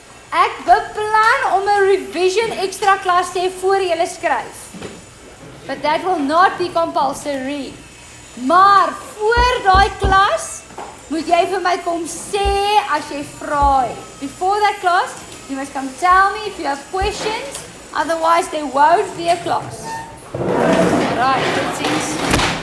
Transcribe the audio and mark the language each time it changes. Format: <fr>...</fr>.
<af>Ek beplan om 'n revision extra klas te hê voor jy skryf.</af> <en>But that will not be compulsory.</en> <af>Maar voor daai klas moet jy vir my kom sê as jy vra het.</af> <en>Before that class, you must come tell me if you have questions. Otherwise, there won't be a class. Right, good things.</en>